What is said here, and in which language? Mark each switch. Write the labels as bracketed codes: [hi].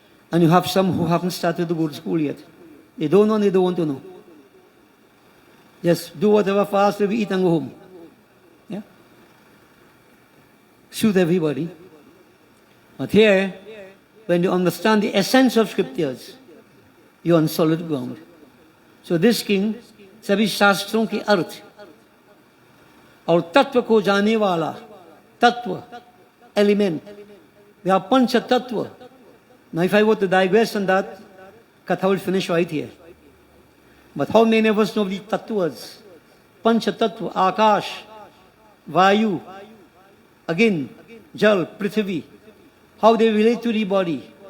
[en] And you have some who haven't started to go to school yet. They don't know and they don't want to know. Just do whatever fast we eat and go home. Yeah? Suit everybody. But here, when you understand the essence of scriptures, you're on solid ground. So this king, [hi] सभी शास्त्रों के अर्थ और तत्व को जानने वाला, तत्व, element. [en] We have pancha tattva. Now if I were to digress on that, Katha will finish right here. But how many of us know the tattvas? Pancha tattva, Akash, Vayu, again, Jal, Prithvi. How they relate to the body,